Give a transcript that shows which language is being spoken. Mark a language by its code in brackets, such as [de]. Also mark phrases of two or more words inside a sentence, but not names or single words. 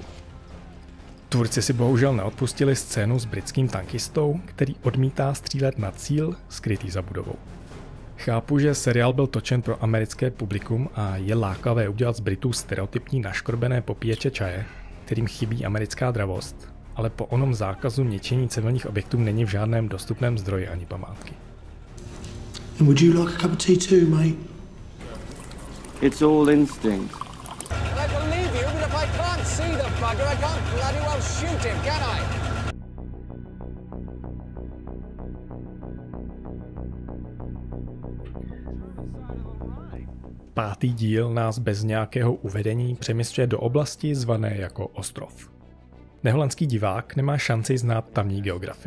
[cs] Tvůrci si bohužel neodpustili scénu s britským tankistou, který odmítá střílet na cíl skrytý za budovou. Chápu, že seriál byl točen pro americké publikum a je lákavé udělat z Britů stereotypní naškorbené popíječe čaje, kterým chybí americká dravost, ale po onom zákazu ničení civilních objektů není v žádném dostupném zdroji ani památky. [en] Would you like a cup of tea too, mate? It's all instinct. I believe you, but if I can't see the bugger, I can't bloody well shoot him, can I? [cs] Pátý díl nás bez nějakého uvedení přemysťuje do oblasti zvané jako Ostrov. Neholandský divák nemá šanci znát tamní geografii.